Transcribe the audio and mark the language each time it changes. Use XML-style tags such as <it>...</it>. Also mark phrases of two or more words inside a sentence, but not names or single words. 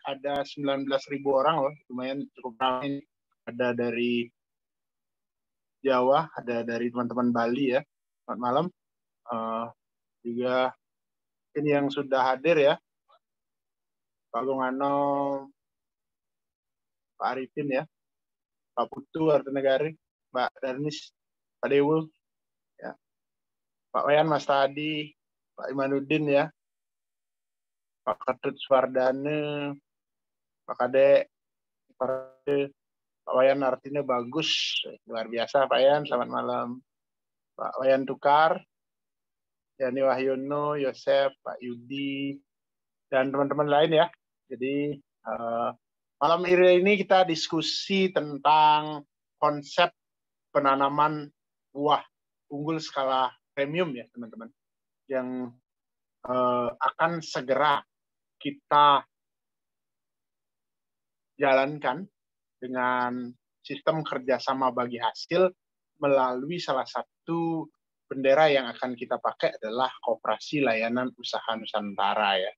<id>Ada 19.000 orang loh, lumayan cukup ramai. Ada dari Jawa, ada dari teman-teman Bali ya. Selamat malam. Juga ini yang sudah hadir ya, Pak Gongano, Pak Arifin ya, Pak Putu, Artanegari, Pak Darnis, Pak Dewo, ya, Pak Wayan, Mas Tadi, Pak Imanuddin ya, Pak Ketut Swardane, Pak Kadek, Pak Wayan artinya bagus, luar biasa Pak Wayan, selamat malam. Pak Wayan Tukar, Yani Wahyono, Yosef, Pak Yudi, dan teman-teman lain ya. Jadi malam ini kita diskusi tentang konsep penanaman buah unggul skala premium ya teman-teman, yang akan segera kita jalankan dengan sistem kerjasama bagi hasil melalui salah satu bendera yang akan kita pakai adalah Koperasi Layanan Usaha Nusantara ya.</id>